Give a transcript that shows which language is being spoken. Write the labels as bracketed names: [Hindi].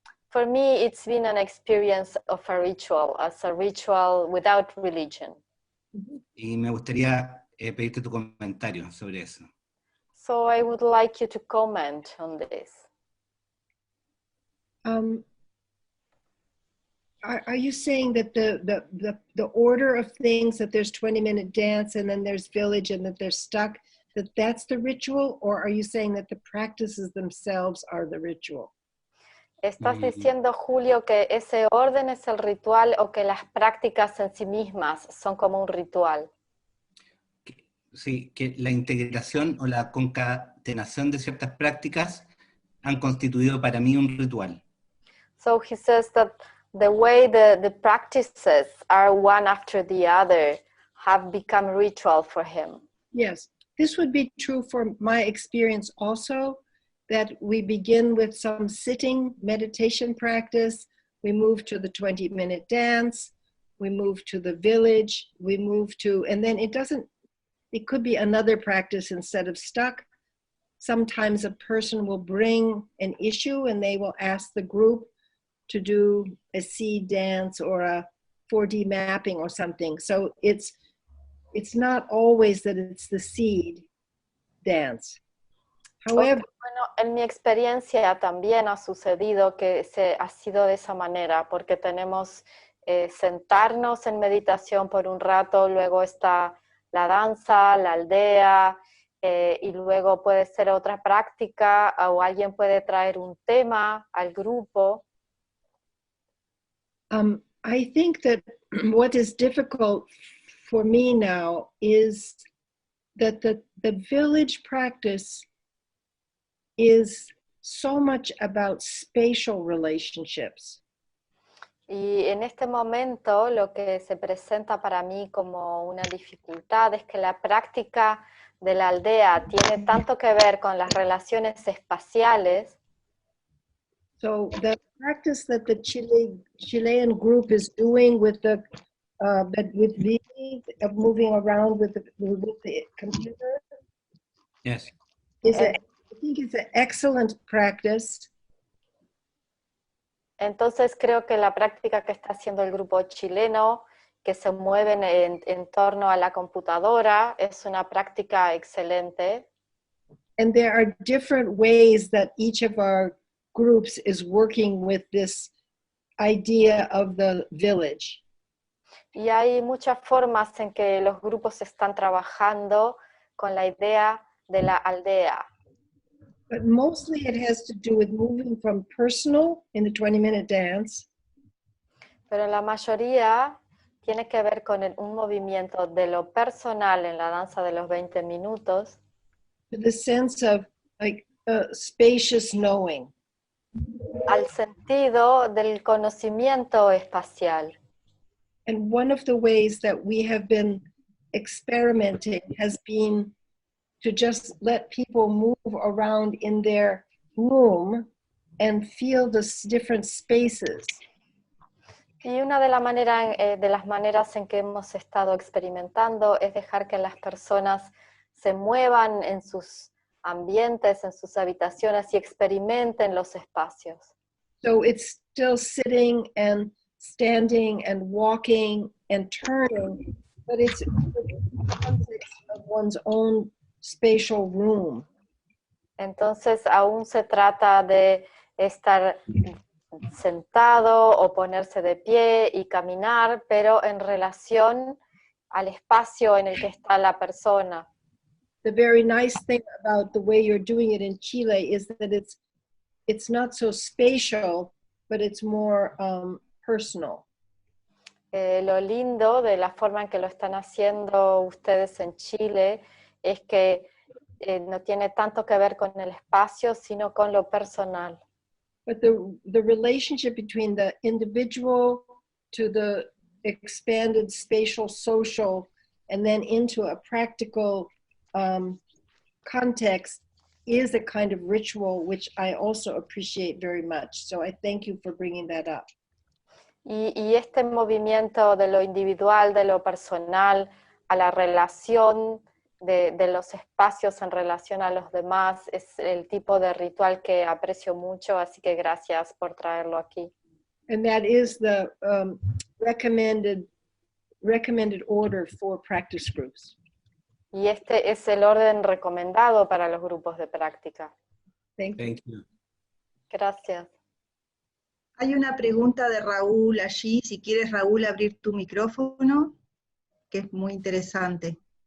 [English] For me, it's been an experience of a ritual, as a ritual without religion. [Spanish] Y me gustaría pedirte tu comentario sobre eso. [English] So I would like you to comment on this. Are you saying that the order of things, that there's 20-minute dance and then there's village and that they're stuck, that's the ritual? Or are you saying that the practices themselves are the ritual? [Spanish] ¿Estás diciendo, Julio, que ese orden es el ritual o que las prácticas en sí mismas son como un ritual? Sí, que la integración o la concatenación de ciertas prácticas han constituido para mí un ritual. [English] So he says that the way the practices are one after the other have become ritual for him. Yes, this would be true for my experience also, that we begin with some sitting meditation practice, we move to the 20-minute dance, we move to the village, we move to, and then it could be another practice instead of stuck. Sometimes a person will bring an issue and they will ask the group to do a seed dance or a 4D mapping or something. So it's not always that it's the seed dance. However, [Spanish] Bueno, en mi experiencia también ha sucedido que ha sido de esa manera, porque tenemos sentarnos en meditación por un rato, luego está la danza, la aldea, y luego puede ser otra práctica, o alguien puede traer un tema al grupo. [English] I think that what is difficult for me now is that the village practice is so much about spatial relationships. [Spanish] Y en este momento lo que se presenta para mí como una dificultad es que la práctica de la aldea tiene tanto que ver con las relaciones espaciales. [English] So the practice that the Chilean group is doing with the with Vivi, of moving around with the computer, Yes. I think it's an excellent practice. [Spanish] Entonces creo que la práctica que está haciendo el grupo chileno, que se mueven en torno a la computadora, es una práctica excelente. [English] And there are different ways that each of our groups is working with this idea of the village. [Spanish] Y hay muchas formas en que los grupos están trabajando con la idea de la aldea. [English] But mostly it has to do with moving from personal in the 20-minute dance. [Spanish] Pero la mayoría tiene que ver con un movimiento de lo personal en la danza de los 20 minutos. [English] To the sense of like spacious knowing. [Spanish] Al sentido del conocimiento espacial. [English] And one of the ways that we have been experimenting has been to just let people move around in their room and feel the different spaces. [Spanish] Y una de las maneras en que hemos estado experimentando es dejar que las personas se muevan en sus ambientes, en sus habitaciones y experimenten los espacios. [English] So it's still sitting and standing and walking and turning, but it's in the context of one's own spatial room. [Spanish] Entonces aún se trata de estar sentado o ponerse de pie y caminar, pero en relación al espacio en el que está la persona. [English] The very nice thing about the way you're doing it in Chile is that it's not so spatial, but it's more personal. [Spanish] Lo lindo de la forma en que lo están haciendo ustedes en Chile es que no tiene tanto que ver con el espacio, sino con lo personal. [English] But the relationship between the individual to the expanded spatial social and then into a practical context is a kind of ritual which I also appreciate very much. So I thank you for bringing that up. [Spanish] Y este movimiento de lo individual, de lo personal, a la relación de los espacios en relación a los demás, es el tipo de ritual que aprecio mucho, así que gracias por traerlo aquí. [English] And that is the recommended order for practice groups. [Spanish] Y este es el orden recomendado para los grupos de práctica. [English] Thank you. [Spanish] Gracias. Hay una pregunta de Raúl allí, si quieres Raúl abrir tu micrófono, que es muy interesante.